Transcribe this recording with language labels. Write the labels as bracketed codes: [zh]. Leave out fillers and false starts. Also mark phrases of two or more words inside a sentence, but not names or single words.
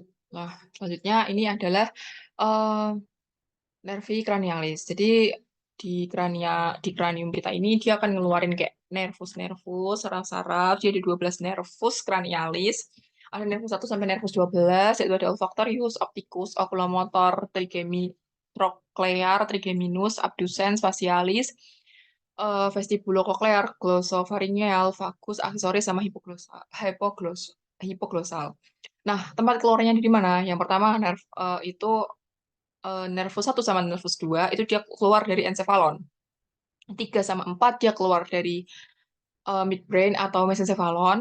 [id] Nah, selanjutnya ini adalah eh, [la] nervi cranialis. [id] Jadi di kranium kita ini dia akan ngeluarin kayak nervus-nervus, saraf-saraf. Jadi ada 12 [la] nervus cranialis. [id] Ada nervus 1 sampai nervus 12, yaitu ada olfactorius, opticus, oculomotor, troclear, trigeminus, abducens, facialis, vestibulocochlear, glossopharyngeal, vagus, aksesoris, sama hipoglosal. Nah, tempat keluarnya di mana? Yang pertama itu nervus 1 sama nervus 2 itu dia keluar dari encephalon. 3 sama 4 dia keluar dari midbrain atau mesencephalon.